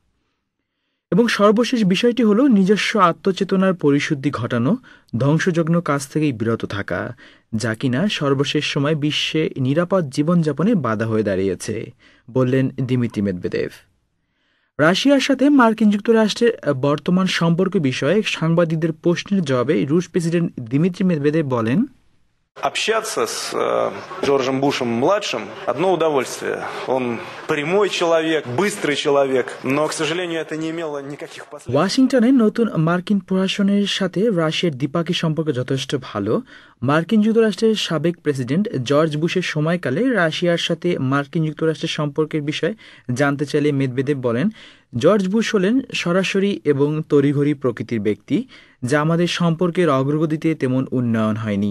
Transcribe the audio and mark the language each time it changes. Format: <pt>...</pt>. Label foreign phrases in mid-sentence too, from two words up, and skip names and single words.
<bn>এবং সর্বশেষ বিষয়টি হলো নিজস্ব আত্মচেতনার পরিশুদ্ধি ঘটানো, ধ্বংসযজ্ঞ কাজ থেকেই বিরত থাকা, যা কিনা সর্বশেষ সময় বিশ্বে নিরাপদ জীবনযাপনে বাধা হয়ে দাঁড়িয়েছে, বললেন দিমিত্রি মেদভেদেভ। রাশিয়ার সাথে মার্কিন যুক্তরাষ্ট্রের বর্তমান সম্পর্ক বিষয়ে সাংবাদিকদের প্রশ্নের জবাবে রুশ প্রেসিডেন্ট দিমিত্রি মেদভেদেভ বলেন,</bn> <ru>Общаться с Джорджем Бушем-младшим – одно удовольствие. Он прямой человек, быстрый человек, но, к сожалению, это не имело никаких последствий.</ru> <bn>ওয়াশিংটনে নতুন মার্কিন প্রশাসনের সাথে রাশিয়ার দ্বিপাক্ষিক সম্পর্ক যথেষ্ট ভালো। মার্কিন যুক্তরাষ্ট্রের সাবেক প্রেসিডেন্ট জর্জ বুশের সময়কালে রাশিয়ার সাথে মার্কিন যুক্তরাষ্ট্রের সম্পর্কের বিষয়ে জানতে চাইলে মেদভেদেভ বলেন, জর্জ বুশ হলেন সরাসরি এবং তড়িঘড়ি প্রকৃতির ব্যক্তি, যা আমাদের সম্পর্কের অগ্রগতিতে তেমন উন্নয়ন হয়নি।</bn>